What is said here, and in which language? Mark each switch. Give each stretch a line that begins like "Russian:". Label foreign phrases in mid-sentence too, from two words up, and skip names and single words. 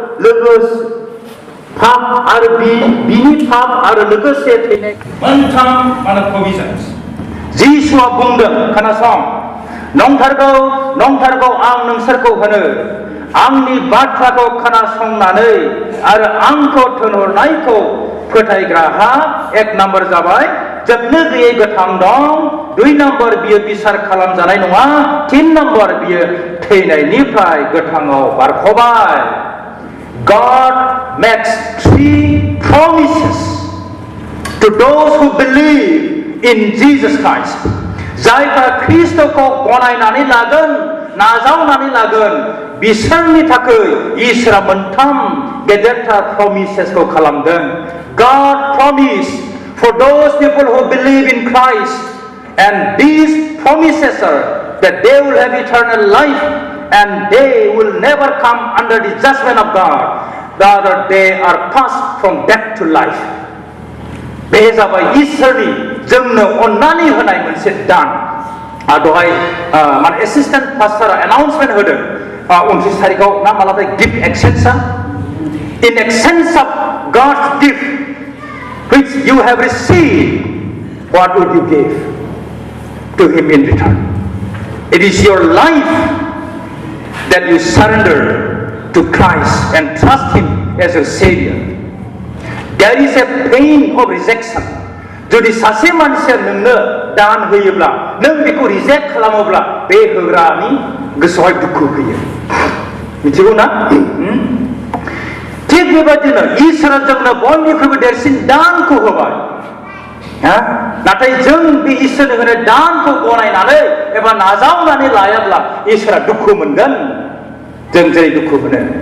Bodo: लोगोसे थैनाय मोनथाम माने प्रभिजन्स जिसुआ बुंदों खोनासं नंथारगौ आं नोंसोरखौ होनो आंनि बाथ्राखौ खोनासंनानै आरो आंखौ थिनहरनायखौ फोथायग्राहा 1 नाम्बार जाबाय जोबनो गैयै गोथां दं 2 नाम्बार बियो बिसार खालामजानाय नङा 3 नाम्बार बियो थैनायनिफ्राय गोथाङाव बारख'बाय।
English: God makes 3 promises to those who believe in Jesus Christ.
Bodo: जायफ्रा ख्रीष्टखौ गनायनानै लागोन नाजावनानै लागोन बिसोरनि थाखाय इसोरा मोनथाम गेदेरथार प्रमिसेसखौ खालामदों।
English: God promised for those people who believe in Christ, and these promises are that they will have eternal life and they will never come under the judgment of God. Rather, they are passed from death to life.
Bodo: बे जाबाय इसोरनि जोंनो अननानै होनाय मोनसे दान। दहाय माने एसिस्टेन्ट पास्टारा एनाउन्समेन्ट होदों 29 तारिखआव ना मालाबा गिफ्ट एक्सचेन्जआ
English: in exchange of God's gift which you have received, what would you give to Him in return? It is your life that you surrender to Christ and trust Him as your Savior. There is a pain of rejection.
Bodo: जुदि सासे मानसिया नोंनो दान होयोब्ला नों बेखौ रिजेक्ट खालामोब्ला बे होग्रानि गोसोआव दुखु फैयो मिथिगौ ना थिग बेबायदिनो इसोरा जोंनो बयनिख्रुइबो देरसिन दानखौ होबाय नाथाय जों बे इसोरनो होनाय दानखौ गनायनानै एबा नाजावनानै लायाब्ला इसोरा दुखु मोनगोन जों जेरै दुखु मोनो